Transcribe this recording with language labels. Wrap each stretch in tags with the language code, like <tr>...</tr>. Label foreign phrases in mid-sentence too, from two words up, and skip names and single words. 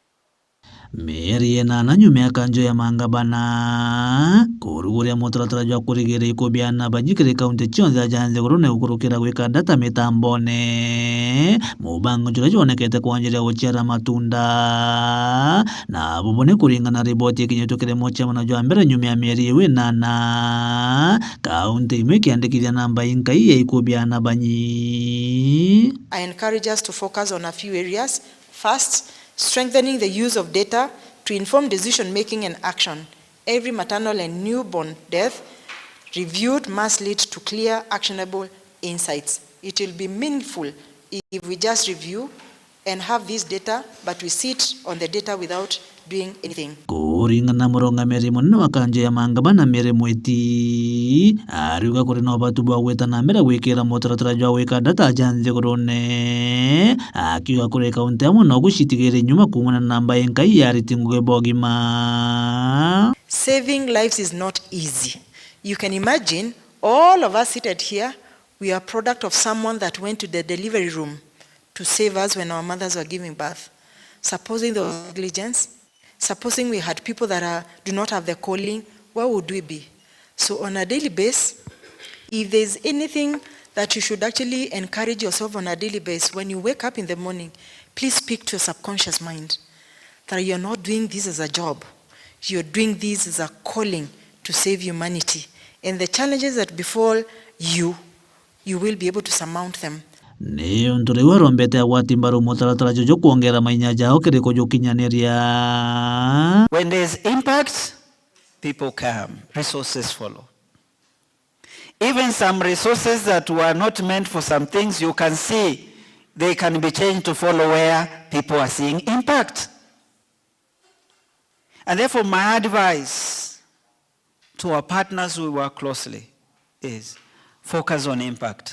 <mer>Mieri 8 nyuma ya kanjo ya mangabana kuruguria mutaratara jwa kurigera ikubiana bajikire kaunti chionze ajanze kurune ukurukira gwika data mitambone mubango jura jonekete kwanjira guchera matunda na bubone kuringana riboti kinyotokere mocha mwana jwa mbere nyuma ya mieri 8 kaunti imekiandikithia namba inkai ya ikubiana banyi.</mer> <en>I encourage us to focus on a few areas. First, strengthening the use of data to inform decision-making and action. Every maternal and newborn death reviewed must lead to clear, actionable insights. It will be meaningful if we just review and have this data, but we sit on the data without doing anything.</en> <mer>Kuringana muronga meri munene wa kanjo ya mangabana mere mwiti ariuga kuri no batu bwa gweta na mbere gwikira mutaratara jwa gwika data ajanze kurone akiuga kuri kaunti amo no gushitigire nyuma kumana namba enkai yaritinguge bogima.</mer> <en>Saving lives is not easy. You can imagine all of us seated here, we are product of someone that went to the delivery room to save us when our mothers were giving birth. Supposing there was negligence, supposing we had people that do not have the calling, where would we be? So on a daily basis, if there's anything that you should actually encourage yourself on a daily basis, when you wake up in the morning, please speak to your subconscious mind that you're not doing this as a job. You're doing this as a calling to save humanity. And the challenges that befall you, you will be able to surmount them.</en> <mer>Niyo nturi warombete awatimbaru mutaratara jojo kuongera mainya jao kiriko jokinyaneria.</mer> <en>When there's impact, people come, resources follow. Even some resources that were not meant for some things, you can see they can be changed to follow where people are seeing impact. And therefore my advice to our partners we work closely is focus on impact.</en>